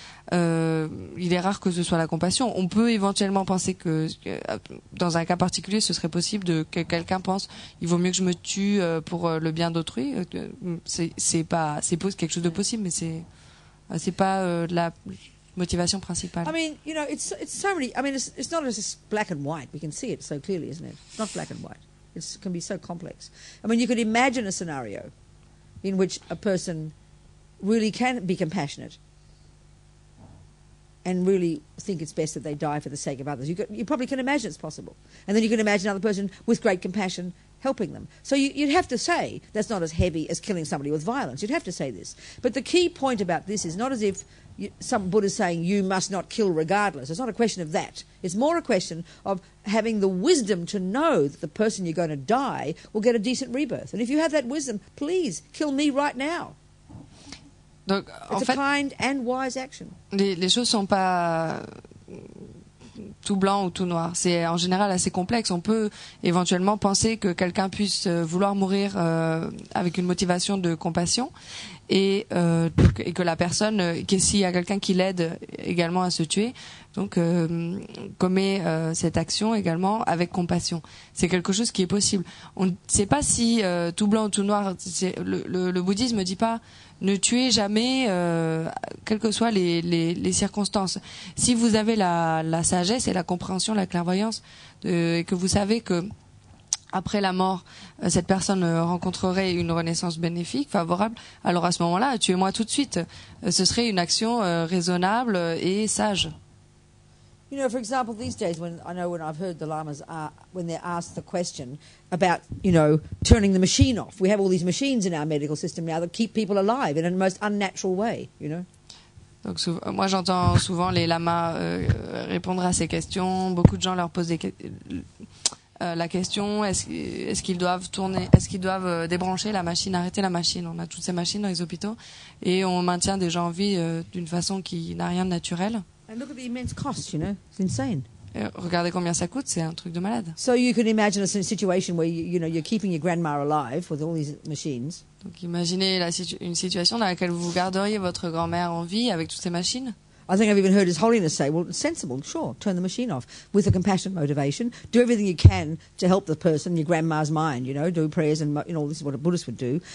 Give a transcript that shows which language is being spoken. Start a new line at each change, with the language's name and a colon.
French: Il est rare que ce soit la compassion. On peut éventuellement penser que dans un cas particulier, ce serait possible que quelqu'un pense il vaut mieux que je me tue pour le bien d'autrui. C'est quelque chose de possible, mais c'est pas la motivation principale.
English: I mean, it's so many. I mean, it's not just black and white. We can see it so clearly, isn't it? It's not black and white. It can be so complex. I mean, you could imagine a scenario in which a person really can be compassionate and really think it's best that they die for the sake of others. You probably can imagine it's possible. And then you can imagine another person with great compassion helping them. So you'd have to say that's not as heavy as killing somebody with violence. You'd have to say this. But the key point about this is not as if some Buddha's saying you must not kill regardless. It's not a question of that. It's more a question of having the wisdom to know that the person you're going to die will get a decent rebirth. And if you have that wisdom, please kill me right now.
French: Donc, en
English: It's a
French: fait,
English: kind and wise action.
French: les choses sont pas tout blanc ou tout noir. C'est en général assez complexe. On peut éventuellement penser que quelqu'un puisse vouloir mourir avec une motivation de compassion et que la personne, que s'il y a quelqu'un qui l'aide également à se tuer, donc commet cette action également avec compassion. C'est quelque chose qui est possible. On ne sait pas si tout blanc ou tout noir. Le bouddhisme ne dit pas ne tuez jamais, quelles que soient les circonstances. Si vous avez la sagesse et la compréhension, la clairvoyance, et que vous savez que après la mort, cette personne rencontrerait une renaissance bénéfique, favorable, alors à ce moment-là, tuez-moi tout de suite. Ce serait une action raisonnable et sage.
English: For example, these days when I've heard the lamas when they're asked the question about, turning the machine off. We have all these machines in our medical system now that keep people alive in a most unnatural way,
French: Donc moi j'entends souvent les lamas répondre à ces questions. Beaucoup de gens leur posent la question est-ce qu'ils doivent débrancher la machine, arrêter la machine. On a toutes ces machines dans les hôpitaux et on maintient des gens en vie d'une façon qui n'a rien de naturel.
English: And look at the immense cost, it's insane.
French: Regardez combien ça coûte, c'est un truc de malade.
English: So you can imagine a situation where you're keeping your grandma alive with all these machines.
French: Donc imaginez une situation dans laquelle vous garderiez votre grand-mère en vie avec toutes ces machines.
English: I think I've even heard His Holiness say, well, it's sensible, sure, turn the machine off with a compassionate motivation. Do everything you can to help the person, your grandma's mind, do prayers and, this is what a Buddhist would do.